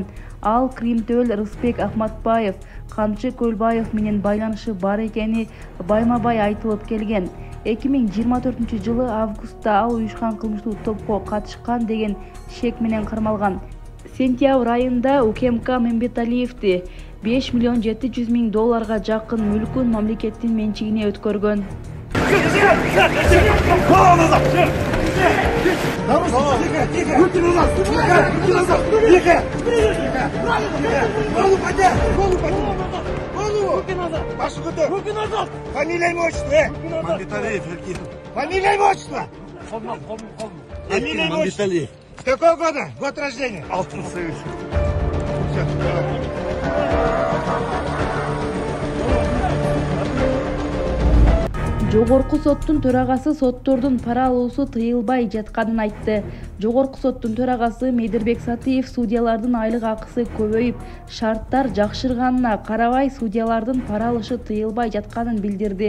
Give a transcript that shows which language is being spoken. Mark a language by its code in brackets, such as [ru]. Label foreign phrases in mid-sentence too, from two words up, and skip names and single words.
[ky] Ал Кримтөөл Рысбек Ахматбаев, Камчы Көлбаев менен байланышы бар экени байма-бай айтылып келген. 2024-жылы августта ал уюшкан кылмыштуу топко катышкан деген шек менен кармалган. Сентябрь айында УКМК Мамбеталиевди $5,700,000 жакын мүлкүн мамлекеттин менчигине өткөргөн. [ru] Фамилия имя отчество. Мамбеталиев Эркин. Фамилия имя отчество. Фамилия имя отчество. С какого года? Год рождения? Алтын Союз. [ky] Жогорку соттун төрагасы соттордун пара алуусу тыйылбай жатканын айтты. Жогорку соттун төрагасы Медирбек Сатыев судьялардын айлык акысы көбөйүп, шарттар жакшырганына карабай судьялардын пара алышы тыйылбай жатканын билдирди.